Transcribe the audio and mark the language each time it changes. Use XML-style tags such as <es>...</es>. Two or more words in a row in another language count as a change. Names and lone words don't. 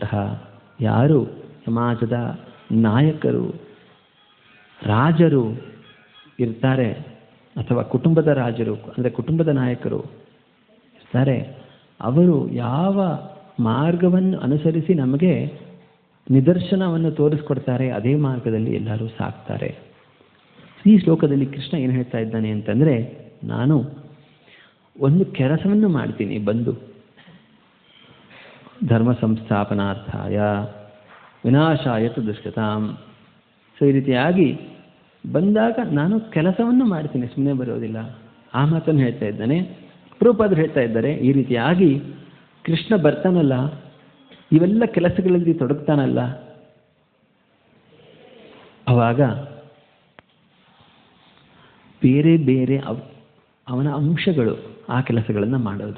<kn>ಯಾರು ಸಮಾಜದ ನಾಯಕರು, ರಾಜರು ಇರ್ತಾರೆ, ಅಥವಾ ಕುಟುಂಬದ ರಾಜರು ಅಂದರೆ ಕುಟುಂಬದ ನಾಯಕರು ಇರ್ತಾರೆ, ಅವರು ಯಾವ ಮಾರ್ಗವನ್ನು ಅನುಸರಿಸಿ ನಮಗೆ ನಿದರ್ಶನವನ್ನು ತೋರಿಸ್ಕೊಡ್ತಾರೆ ಅದೇ ಮಾರ್ಗದಲ್ಲಿ ಎಲ್ಲರೂ ಸಾಕ್ತಾರೆ. ಈ ಶ್ಲೋಕದಲ್ಲಿ ಕೃಷ್ಣ ಏನು ಹೇಳ್ತಾ ಇದ್ದಾನೆ ಅಂತಂದರೆ, ನಾನು ಒಂದು ಕೆಲಸವನ್ನು ಮಾಡ್ತೀನಿ ಬಂದು,</kn> <sa>ಧರ್ಮ ಸಂಸ್ಥಾಪನಾರ್ಥಾಯ ವಿನಾಶಾಯ ತು ದುಷ್ಕೃತಾಂ.</sa> <kn>ಸೊ ಈ ರೀತಿಯಾಗಿ ಬಂದಾಗ ನಾನು ಕೆಲಸವನ್ನು ಮಾಡ್ತೀನಿ, ಸುಮ್ಮನೆ ಬರೋದಿಲ್ಲ. ಆ ಮಾತನ್ನು ಹೇಳ್ತಾ ಇದ್ದಾನೆ. ಪ್ರಭುಪಾದರು ಹೇಳ್ತಾ ಇದ್ದಾರೆ, ಈ ರೀತಿಯಾಗಿ ಕೃಷ್ಣ ಬರ್ತಾನಲ್ಲ, ಇವೆಲ್ಲ ಕೆಲಸಗಳಲ್ಲಿ ತೊಡಗ್ತಾನಲ್ಲ, ಆವಾಗ ಬೇರೆ ಬೇರೆ ಅವನ ಅಂಶಗಳು ಆ ಕೆಲಸಗಳನ್ನು ಮಾಡೋದು.</kn>